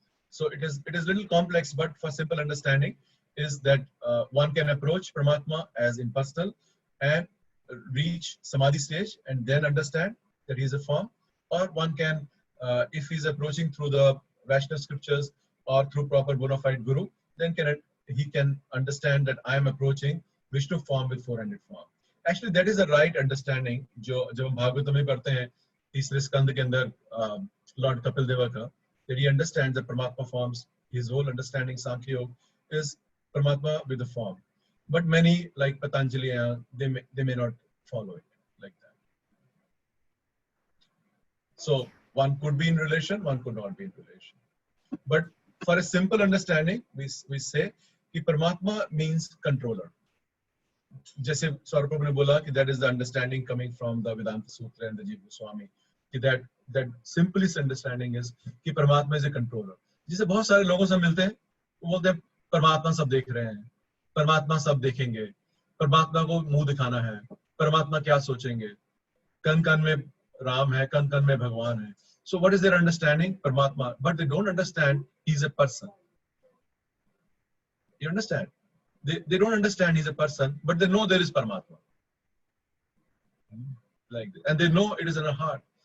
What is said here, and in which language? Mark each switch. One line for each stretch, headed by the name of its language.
English: So it is little complex, but for simple understanding is that one can approach Paramatma as impersonal and reach Samadhi stage and then understand that he is a form, or one can, if he is approaching through the Vaishnava scriptures or through proper bona fide guru, then he can understand that I am approaching Vishnu form with four-handed form. Actually, that is a right understanding.
Hindi: जब हम भागवत में पढ़ते हैं तीसरे स्कंद के अंदर Lord Kapil Deva का,
English: that he understands that Paramatma forms. His whole understanding Sankhya Yoga is Paramatma with the form. But many like Patanjali, they may not follow it like that. So one could be in relation, one could not be in relation. But for a simple understanding, we say that Paramatma means controller.
Hindi: जैसे स्वरूप ने बोला कि
English: that is the understanding coming from the Vedanta Sutra and the Jiva Goswami, कि that simplest understanding is कि परमात्मा is a controller.
Hindi: जिसे बहुत सारे लोगों से मिलते हैं, वो बोलते हैं परमात्मा सब देख रहे हैं, परमात्मा सब देखेंगे, परमात्मा को मुंह दिखाना है, परमात्मा क्या सोचेंगे, कन कन में राम है, कन कन में भगवान है.
English: So what is their understanding? Paramatma, but they don't understand he's a person. You understand? They don't understand he's a person, but they know there is Paramatma. Like this. And they know it is in our heart.